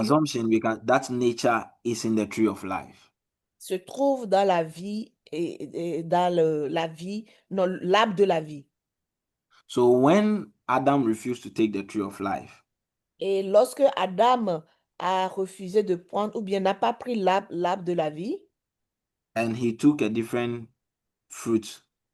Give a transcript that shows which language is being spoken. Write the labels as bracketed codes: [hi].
[en] assumption, that nature is in the tree of life. [fr] se trouve dans la vie et dans dans l'arbre de la vie. [en] So when Adam refused to take the tree of life, [fr] Et lorsque Adam a refusé de prendre ou bien n'a pas pris l'arbre de la vie, [en] and he took a different fruit,